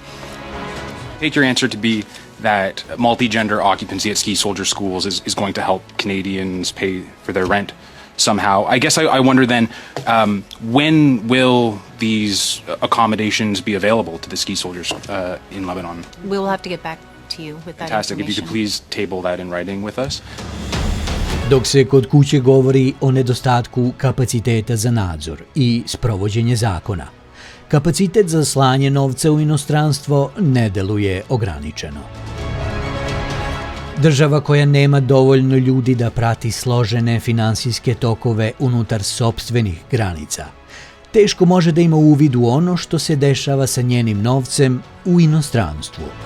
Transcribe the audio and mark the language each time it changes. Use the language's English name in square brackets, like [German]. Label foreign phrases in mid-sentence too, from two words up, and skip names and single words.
[English] Take your answer to be that multi-gender occupancy at ski soldier schools is going to help Canadians pay for their rent somehow. I guess I wonder then, when will these accommodations be available to the ski soldiers in Lebanon? We will have to get back to you with that Fantastic. If you information. could please table that in writing with us. [Serbian] Dok se kod kuće govori o nedostatku kapaciteta za nadzor i sprovođenje zakona, kapacitet za slanje novca u inostranstvo ne deluje ograničeno. Država koja nema dovoljno ljudi da prati složene finansijske tokove unutar sopstvenih granica teško može da ima uvid u ono što se dešava sa njenim novcem u inostranstvu.